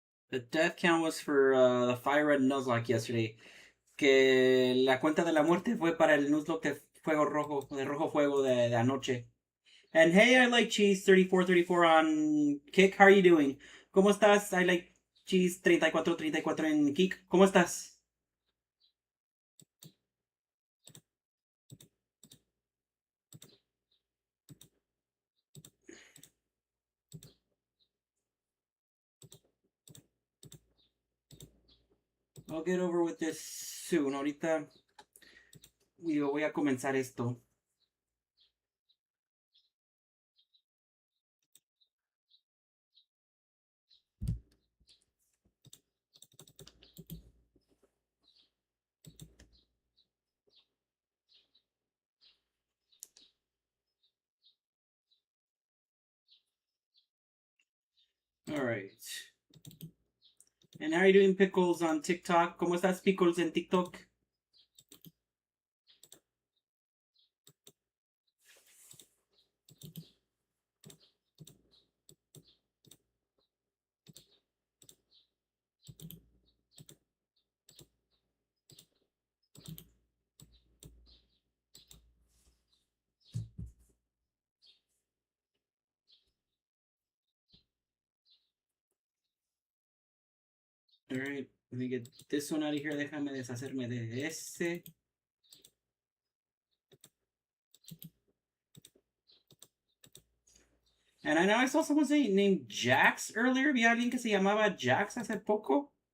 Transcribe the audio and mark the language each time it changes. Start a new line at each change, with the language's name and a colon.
English: The death count was for the Fire Red Nuzlocke yesterday.
Spanish: Que la cuenta de la muerte fue para el Nuzlocke de Fuego Rojo, de Rojo Fuego de anoche.
English: And hey, I like cheese 3434 on Kick. How are you doing?
Spanish: ¿Cómo estás?
English: I like cheese 3434 en Kick. ¿Cómo estás? I'll get over with this soon.
Spanish: Ahorita voy a comenzar esto.
English: All right. And how are you doing, Pickles, on TikTok?
Spanish: ¿Cómo estás, Pickles, en TikTok?
English: Alright, let me get this one out of here.
Spanish: Déjame deshacerme de este.
English: And I know I saw someone say named Jax earlier.
Spanish: Vi a alguien que se llamaba Jax hace poco.